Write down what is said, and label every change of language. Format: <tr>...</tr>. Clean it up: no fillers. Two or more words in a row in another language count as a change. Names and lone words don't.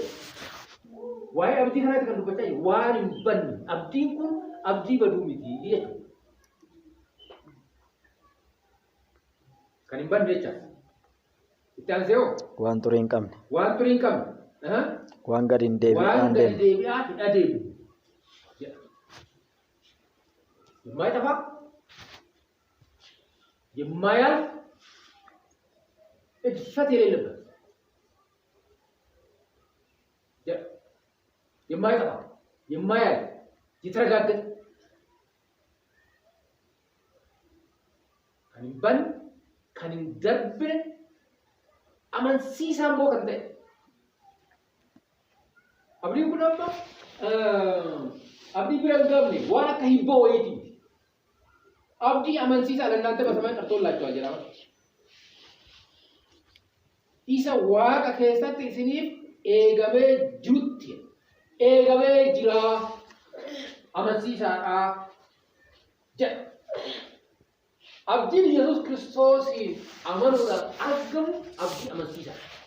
<om>Waa'ee abdii kanaatti kan dubbachaa jiru waan hin banne. Abdiin kun abdii baduu miti jechuudha. Kan hin banne jechaadha. Itti aansee hoo? Waan turii hin qabne. Waan turii hin qabne. Waan gadi hin deebi'aan deemu. Waan gadi deebi'aa hin adeemu.</om> <am>የማይጠፋ የማያልፍ እድፈት የሌለበት የማይጠፋ የማያልፍ የተረጋገጠ ከንበን ከንደርብን</am> <om>amansiisaan moo kan ta'e abdiin kun amma abdii bira hin gabne waan akka hibboo wayiiti. Abdii amansiisaa</om> <am>ለእናንተ በሰማይ ቀርቶላችኋል</am> <om>jedhama. Isa waaqa keessatti isiniif eegamee jirutti eegamee jira amansiisaadha jedha. Abdiin Yesuus Kiristoosiin amanuudhaan argamu abdii amansiisaadha.</om>